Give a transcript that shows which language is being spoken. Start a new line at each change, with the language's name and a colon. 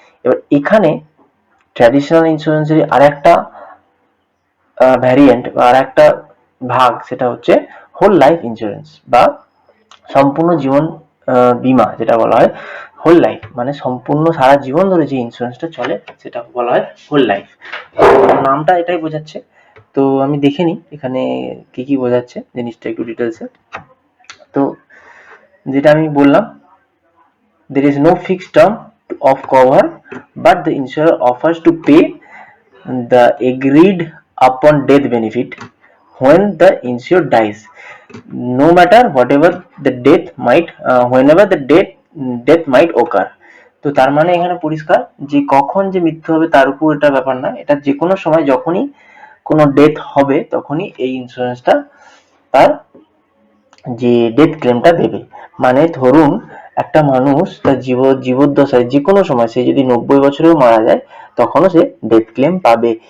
Bangla: এবার এখানে ট্র্যাডিশনাল ইন্স্যুরেন্সের আরেকটা ভ্যারিয়েন্ট বা আরেকটা ভাগ, সেটা হচ্ছে হোল লাইফ ইন্স্যুরেন্স বা সম্পূর্ণ জীবন বীমা, যেটা বলা হয় হোল লাইফ, মানে সম্পূর্ণ সারা জীবন ধরে যে ইন্স্যুরেন্সটা চলে সেটা বলা হয় হোল লাইফ। নামটা এটাই বোঝাচ্ছে। তো আমি দেখে নিই এখানে কি কি বোঝাচ্ছে জিনিসটা একটু ডিটেলসে। তো যেটা আমি বললাম,
English: there is no fixed term of cover but the insurer offers to pay the agreed upon death benefit when the insured dies, no matter whatever the death might whenever the death might occur.
Bangla: তো তার মানে এখানে পরিষ্কার যে কখন যে মৃত্যু হবে তার উপর এটা ব্যাপার না, এটা যে কোনো সময় যখনই কোনো ডেথ হবে তখনই এই ইন্স্যুরেন্সটা তার যে ডেথ ক্লেমটা দেবে। মানে ধরুন একটা মানুষ তার জীবদ্দশায় যে কোনো সময় সে যদি 90 বছরেও মারা যায় তখনও সে ডেথ ক্লেম পাবে।